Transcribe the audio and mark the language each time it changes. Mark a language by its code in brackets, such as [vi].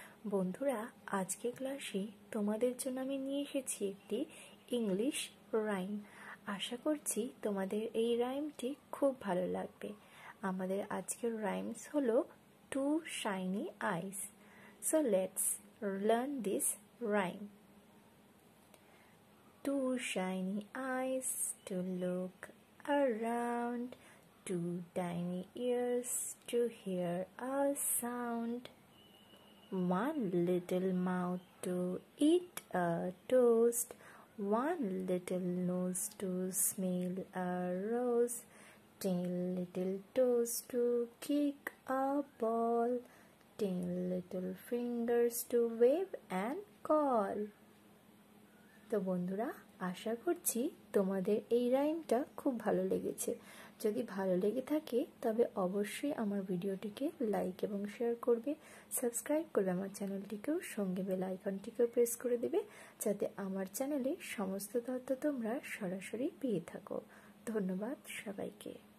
[bn] বন্ধুরা, আজকে ক্লাসে তোমাদের জন্য আমি নিয়ে এসেছি একটি ইংলিশ রাইম। আশা করছি তোমাদের এই রাইমটি খুব ভালো লাগবে। আমাদের আজকের রাইমস হলো two shiny ice. [en] So let's learn this rhyme. Two shiny eyes to look around, two tiny ears to hear a sound, one little mouth to eat a toast, one little nose to smell a rose, 10 little toes to kick a ball, 10 little fingers to wave and call. [bn] তো বন্ধুরা, আশা করছি তোমাদের এই রাইমটা খুব ভালো লেগেছে। যদি ভালো লেগে থাকে তবে অবশ্যই আমার ভিডিওটিকে লাইক এবং শেয়ার করবে, সাবস্ক্রাইব করবে আমার চ্যানেলটিকেও, সঙ্গে বেল আইকনটিকেও প্রেস করে দেবে যাতে আমার চ্যানেলে সমস্ত তথ্য তোমরা সরাসরি পেয়ে থাকো। ধন্যবাদ সবাইকে।